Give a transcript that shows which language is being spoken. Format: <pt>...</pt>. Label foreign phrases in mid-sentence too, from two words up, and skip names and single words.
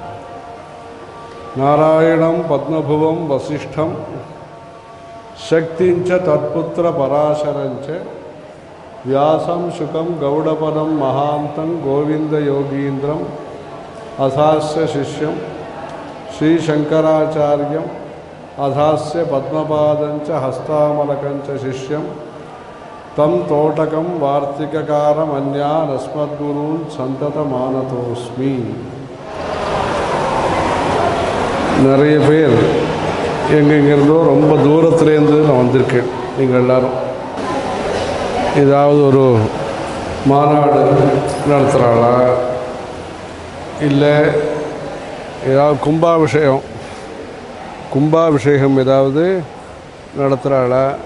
<sa>नारायणं पद्मभुवं वसिष्ठं शक्तिं च तत्पुत्रपराशरं च व्यासं शुकं गौडपदं महान्तं गोविन्दयोगीन्द्रम् अथास्य शिष्यं श्रीशङ्कराचार्यम् अथास्य पद्मपादं च हस्तामलकं च शिष्यं तं तोटकं वार्तिककारमन्यान् अस्मद्गुरून् सन्ततमानतोऽस्मि।</sa> <ta>நிறைய பேர் எங்கெங்கிருந்தோ ரொம்ப தூரத்துலேருந்து நான் வந்திருக்கேன். நீங்கள் எல்லோரும் ஏதாவது ஒரு மாநாடு நடத்துகிறாளா, இல்லை ஏதாவது கும்பாபிஷேகம் ஏதாவது நடத்துகிறாளா,</ta>